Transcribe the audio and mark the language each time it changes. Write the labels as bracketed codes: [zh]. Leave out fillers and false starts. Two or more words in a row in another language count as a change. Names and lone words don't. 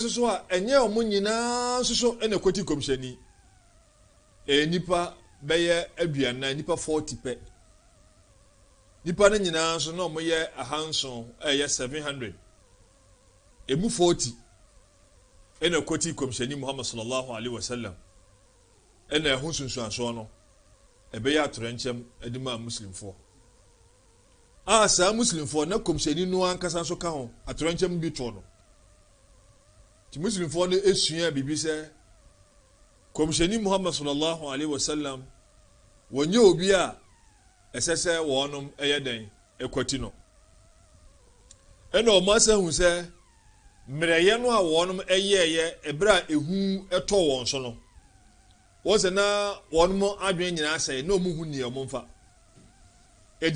[ak] soso a ɛnyɛ ɔmo nyinaa soso ɛna kwati komhyɛni nipa bɛyɛ aduana nipa 40 pɛ nipa no nyinaa nso na ɔmo yɛ ahanson ɛyɛ 700 emu 40 ɛna kwati komhyɛni Muhammad [ar] صلى الله عليه وسلم [ak] ɛna ɛho sunsuansoɔ no ɛbɛyɛ atorɛnkyɛm ɛde ma muslimfoɔ a saa muslimfoɔ na komhyɛni no ankasa nso ka ho atorɛnkyɛm bi to no ti muslimfoɔ no esua bibi sɛ komhyɛni Muhammad [ar] صلى الله عليه وسلم [ak] wɔnyɛ obi a ɛsɛ sɛ wɔnom ɛyɛ den ɛkwati no ɛna ɔmo asahu sɛ mmerɛyɛ no a wɔnom ɛyɛɛyɛ ɛberɛ a ehu ɛtɔ wɔn so no wɔsɛ na wɔnom adwene nyinaa sɛ na ɔmo hu nea ɔmo mfa ɛdi